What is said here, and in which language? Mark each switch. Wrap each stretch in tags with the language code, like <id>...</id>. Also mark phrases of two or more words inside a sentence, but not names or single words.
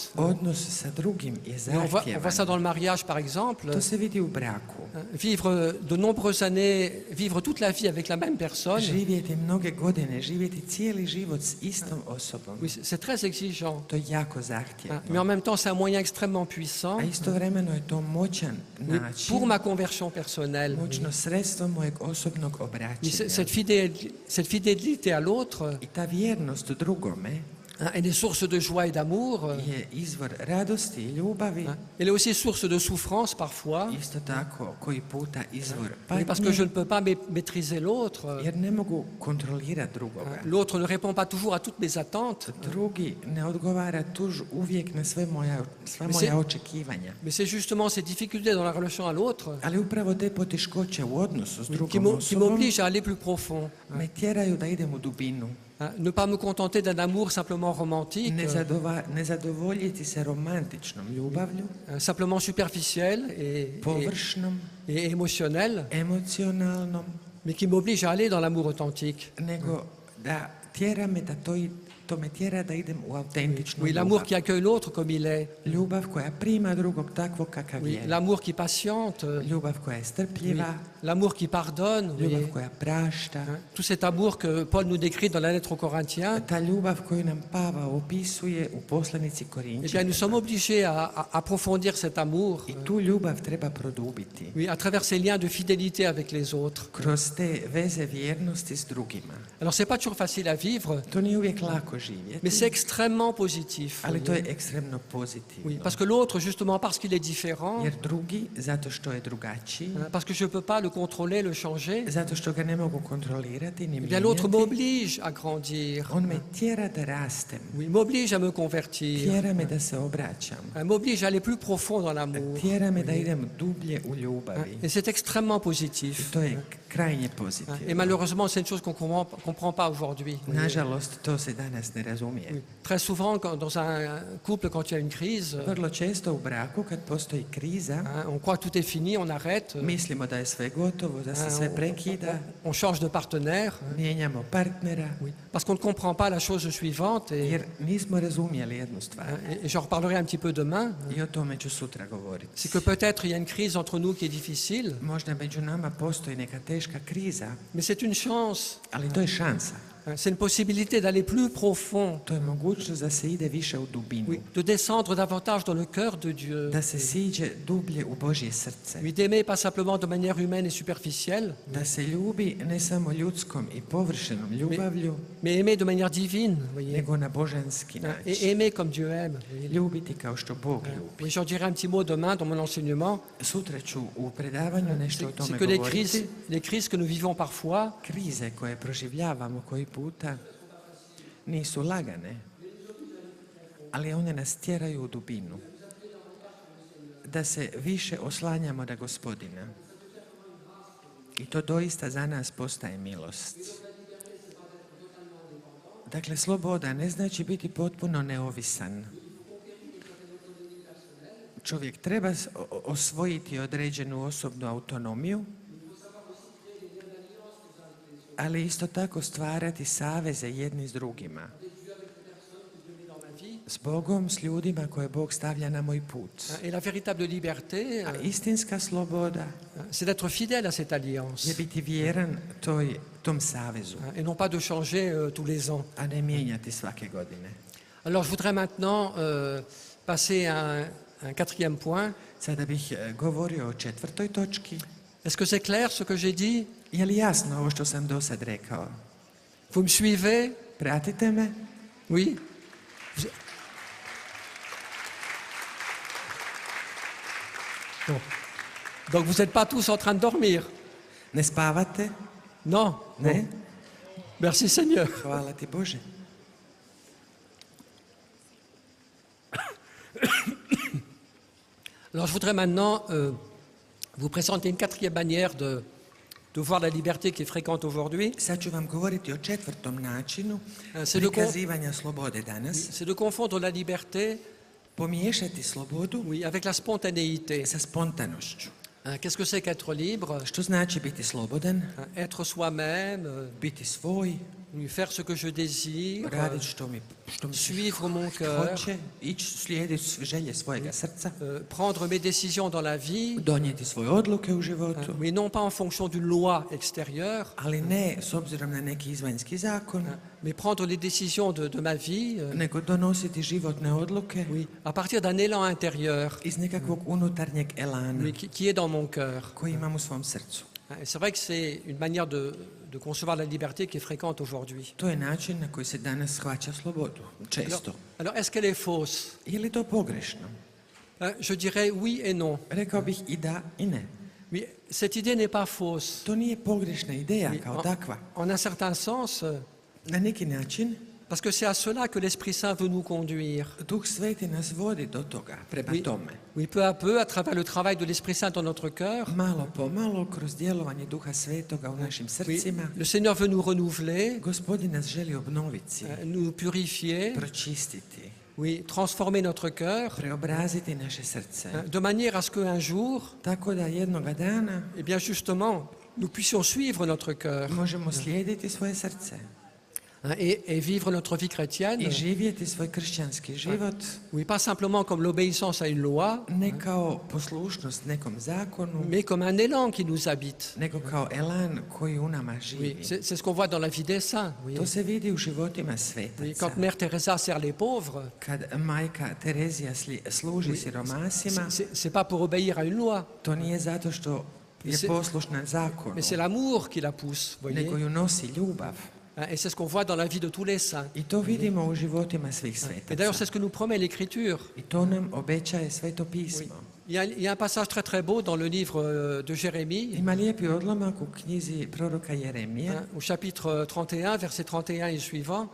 <hr>Odnos sa drugim je</hr> <fr>Et on voit ça</fr> <hr>zahtjevan.</hr> <fr>dans le mariage, par exemple.</fr> <hr>To se vidi u braku.</hr> <fr>Hein, Vivre de nombreuses années, vivre toute la vie avec la même personne,</fr> <hr>Živjeti mnoge godine, živjeti cijeli život s istom osobom.</hr> <fr>oui, c'est très exigeant.</fr> <hr>To je jako</hr> <fr>Hein,</fr> <hr>zahtjevno.</hr> <fr>Mais en même temps, c'est un moyen extrêmement puissant</fr> <hr>A istovremeno je to moćan</hr> <fr>oui,</fr> <hr>način,</hr> <fr>pour ma conversion personnelle. Oui.</fr> <hr>moćno sredstvo mojeg osobnog</hr> <fr>Oui,</fr> <hr>obraćanja.</hr> <fr>cette fidélité à l'autre,</fr> <hr>I ta vjernost drugome</hr> <fr>hein, elle est source de joie et d'amour.</fr> <hr>je izvor radosti i ljubavi,</hr> <fr>Hein, Elle est aussi source de souffrance parfois,</fr> <hr>isto tako koji puta izvor</hr> <fr>oui, parce que je</fr> <hr>patnje,</hr> <fr>ne peux pas maîtriser l'autre.</fr> <hr>jer ne mogu kontrolirati drugoga.</hr> <fr>Hein, L'autre ne répond pas toujours à toutes mes attentes,</fr> <hr>Drugi ne odgovara uvijek na sva moja očekivanja.</hr> <fr>mais c'est justement ces difficultés dans la relation à l'autre</fr> <hr>Ali upravo te poteškoće u odnosu s</hr> <fr>qui</fr> <hr>drugom</hr> <fr>qui</fr> <hr>osobom</hr> <fr>m'obligent à aller plus profond.</fr> <hr>me tjeraju da idem u dubinu.</hr> <fr>Hein, Ne pas me contenter d'un amour simplement romantique,</fr> <hr>Ne zadovoljiti se romantičnom ljubavlju,</hr> <fr>simplement superficiel</fr> <hr>površnom,</hr> <fr>et émotionnel,</fr> <hr>emocionalnom,</hr> <fr>mais qui m'oblige à aller dans l'amour authentique.</fr> <hr>nego da tjera me da to me tjera da idem u autentičnu</hr> <fr>Oui, l'amour</fr> <hr>ljubav.</hr> <fr>qui accueille l'autre comme il est.</fr> <hr>Ljubav koja prima drugog takvog kakav</hr> <fr>Oui,</fr> <hr>je.</hr> <fr>l'amour qui patiente.</fr> <hr>Ljubav koja je</hr> <fr>Oui,</fr> <hr>strpljiva,</hr> <fr>l'amour qui pardonne. Oui.</fr> <hr>ljubav koja prašta.</hr> <fr>Hein, Tout cet amour que Paul nous décrit dans la lettre aux Corinthiens,</fr> <hr>Ta ljubav koju nam Pavao opisuje u poslanici</hr> <fr>eh bien,</fr> <hr>Korinčanima.</hr> <fr>nous sommes obligés à approfondir cet amour</fr> <hr>I tu ljubav treba produbiti.</hr> <fr>oui, à travers ces liens de fidélité avec les autres.</fr> <hr>Kroz te veze vjernosti s drugima.</hr> <fr>Alors, c'est pas toujours facile à vivre,</fr> <hr>To nije uvijek lako živjeti,</hr> <fr>mais c'est extrêmement positif.</fr> <hr>ali to je ekstremno pozitivno.</hr> <fr>Oui, parce que l'autre, justement, parce qu'il est différent,</fr> <hr>Jer drugi, zato što je drugačiji,</hr> <fr>hein, parce que je ne peux pas le contrôler, le changer,</fr> <hr>zato što ga ne mogu kontrolirati ni</hr> <fr>eh bien, l'autre</fr> <hr>mijenjati,</hr> <fr>m'oblige à grandir,</fr> <hr>on me tjera da rastem,</hr> <fr>oui, m'oblige à me convertir,</fr> <hr>tjera me da se obraćam,</hr> <fr>hein, m'oblige à aller plus profond dans l'amour.</fr> <hr>tjera me da idem dublje u</hr> <fr>Hein,</fr> <hr>ljubavi.</hr> <fr>Et c'est extrêmement</fr> <hr>I</hr> <fr>positif.</fr> <hr>to je krajnje</hr> <fr>Hein, Et</fr> <hr>pozitivno.</hr> <fr>malheureusement, c'est une chose qu'on ne comprend pas aujourd'hui.</fr> <hr>Nažalost, to se danas ne razumije.</hr> <fr>Oui. Très souvent, dans un couple, quand il y a une crise,</fr> <hr>Vrlo često u braku, kad postoji kriza,</hr> <fr>hein, on croit que tout est fini, on arrête,</fr> <hr>mislimo da je sve gotovo, da se sve prekida,</hr> <fr>on change de partenaire,</fr> <hr>mijenjamo partnera,</hr> <fr>oui, parce qu'on ne comprend pas la chose suivante,</fr> <hr>jer nismo razumjeli jednu stvar.</hr> <fr>et j'en reparlerai un petit peu demain,</fr> <hr>I o tome ću sutra govoriti.</hr> <fr>c'est que peut-être il y a une crise entre nous qui est difficile,</fr> <hr>Možda među nama postoji neka teška kriza,</hr> <fr>mais c'est une chance,</fr> <hr>ali to je šansa.</hr> <fr>C'est une possibilité d'aller plus profond,</fr> <hr>To je mogućnost da se ide više u dubinu,</hr> <fr>oui, de descendre davantage dans le cœur de Dieu,</fr> <hr>da se siđe dublje u Božje srce,</hr> <fr>oui, d'aimer pas simplement de manière humaine et superficielle,</fr> <hr>da se ljubi ne samo ljudskom i površenom ljubavlju,</hr> <fr>mais aimer de manière divine, voyez,</fr> <hr>nego na božanski</hr> <fr>et</fr> <hr>način.</hr> <fr>aimer comme Dieu aime. Voyez.</fr> <hr>Ljubiti kao što Bog ljubi.</hr> <fr>Oui, j'en dirai un petit mot demain dans mon enseignement.</fr> <hr>Sutra ću u predavanju nešto o</hr> <fr>C'est</fr> <hr>tome</hr> <fr>que</fr> <hr>govoriti.</hr> <fr>les crises que nous vivons parfois,</fr> <hr>Krize koje proživljavamo koji puta nisu lagane, ali one nas tjeraju u dubinu. Da se više oslanjamo na Gospodina. I to doista za nas postaje milost. Dakle, sloboda ne znači biti potpuno neovisan. Čovjek treba osvojiti određenu osobnu autonomiju, ali isto tako stvarati saveze jedni s drugima. S Bogom, s ljudima koje Bog stavlja na moj put.</hr> <fr>et la véritable liberté,</fr> <hr>A istinska sloboda</hr> <fr>c'est d'être fidèle à cette alliance,</fr> <hr>je biti vjeran tom savezu,</hr> <fr>et non pas de changer tous les ans.</fr> <hr>a ne mijenjati svake godine.</hr> <fr>Alors je voudrais maintenant passer à un quatrième point.</fr> <hr>Sada bih govorio o 4. točki.</hr> <fr>Est-ce que c'est clair ce que j'ai dit?</fr> <hr>Je li jasno ovo što sam do sad rekao?</hr> <fr>Vous me suivez?</fr> <hr>Pratite me?</hr> <fr>Oui. Bon. Donc vous n'êtes pas tous en train de dormir?</fr> <hr>Ne spavate?</hr> <fr>Non?</fr> <hr>Ne?</hr> <fr>Bon. Merci Seigneur.</fr> <hr>Hvala ti Bože.</hr> <fr>Alors je voudrais maintenant vous présenter une quatrième manière de voir la liberté qui est fréquente aujourd'hui.</fr> <hr>Sad ću vam govoriti o 4. načinu</hr> <fr>C'est de,</fr> <hr>prikazivanja slobode danas.</hr> <fr>c'est de confondre la liberté,</fr> <hr>Pomiješati slobodu</hr> <fr>oui, avec la spontanéité.</fr> <hr>sa spontanošću.</hr> <fr>Qu'est-ce que c'est qu'être libre?</fr> <hr>Što znači biti slobodan?</hr> <fr>Être soi-même,</fr> <hr>Biti svoj,</hr> <fr>faire ce que je désire,</fr> <hr>raditi što mi se</hr> <fr>suivre mon cœur,</fr> <hr>hoće, ići slijediti želje svojega srca,</hr> <fr>prendre mes décisions dans la vie,</fr> <hr>donijeti svoje odluke u životu,</hr> <fr>mais non pas en fonction d'une loi extérieure,</fr> <hr>ali ne s obzirom na neki izvanjski zakon,</hr> <fr>mais prendre les décisions de ma vie,</fr> <hr>nego donositi životne odluke</hr> <fr>oui, à partir d'un élan intérieur,</fr> <hr>iz nekakvog unutarnjeg elana</hr> <fr>oui, qui est dans mon cœur.</fr> <hr>koji imam u svom srcu.</hr> <fr>Et c'est vrai que c'est une manière de concevoir la liberté qui est fréquente aujourd'hui.</fr> <hr>To je način na koji se danas shvaća slobodu, često.</hr> <fr>Alors est-ce qu'elle est fausse?</fr> <hr>Je li to pogrešno?</hr> <fr>Je dirais oui et non.</fr> <hr>Rekao bih i da i ne.</hr> <fr>Oui, cette idée n'est pas fausse.</fr> <hr>To nije pogrešna ideja</hr> <fr>Oui,</fr> <hr>kao takva.</hr> <fr>en un certain sens,</fr> <hr>Na neki način,</hr> <fr>parce que c'est à cela que l'Esprit Saint veut nous conduire.</fr> <hr>Duh Sveti nas vodi do toga, prema</hr> <fr>Oui,</fr> <hr>tome.</hr> <fr>oui, peu à peu, à travers le travail de l'Esprit Saint dans notre cœur,</fr> <hr>Malo po malo, kroz djelovanje Duha Svetoga u našim</hr> <fr>oui,</fr> <hr>srcima,</hr> <fr>le Seigneur veut nous renouveler,</fr> <hr>Gospodin nas želi obnoviti,</hr> <fr>nous purifier,</fr> <hr>pročistiti,</hr> <fr>oui, transformer notre cœur,</fr> <hr>preobraziti naše srce.</hr> <fr>de manière à ce qu'un jour,</fr> <hr>Tako da jednoga dana</hr> <fr>eh bien justement, nous puissions suivre notre cœur</fr> <hr>možemo slijediti svoje srce</hr> <fr>et vivre notre vie chrétienne,</fr> <hr>i živjeti svoj kršćanski život,</hr> <fr>oui, pas simplement comme l'obéissance à une loi,</fr> <hr>ne kao poslušnost nekom zakonu,</hr> <fr>mais comme un élan qui nous habite.</fr> <hr>nego kao elan koji u nama</hr> <fr>Oui,</fr> <hr>živi.</hr> <fr>c'est ce qu'on voit dans la vie des saints. Oui.</fr> <hr>To se vidi u životima</hr> <fr>Oui,</fr> <hr>svetaca.</hr> <fr>quand Mère Teresa sert les pauvres,</fr> <hr>Kad majka Terezija služi siromasima,</hr> <fr>c'est pas pour obéir à une loi,</fr> <hr>to nije zato što je poslušna zakonu,</hr> <fr>mais c'est l'amour qui la pousse, voyez.</fr> <hr>nego ju nosi ljubav.</hr> <fr>Et c'est ce qu'on voit dans la vie de tous les saints.</fr> <hr>I to vidimo u životima svih</hr> <fr>Et d'ailleurs,</fr> <hr>svetaca.</hr> <fr>c'est ce que nous promet l'Écriture.</fr> <hr>I to nam obećaje Sveto</hr> <fr>Oui.</fr> <hr>pismo.</hr> <fr>Il y a un passage très très beau dans le livre de Jérémie,</fr> <hr>Ima lijepi odlomak u knjizi proroka Jeremije,</hr> <fr>au chapitre 31, verset 31 et suivant,</fr>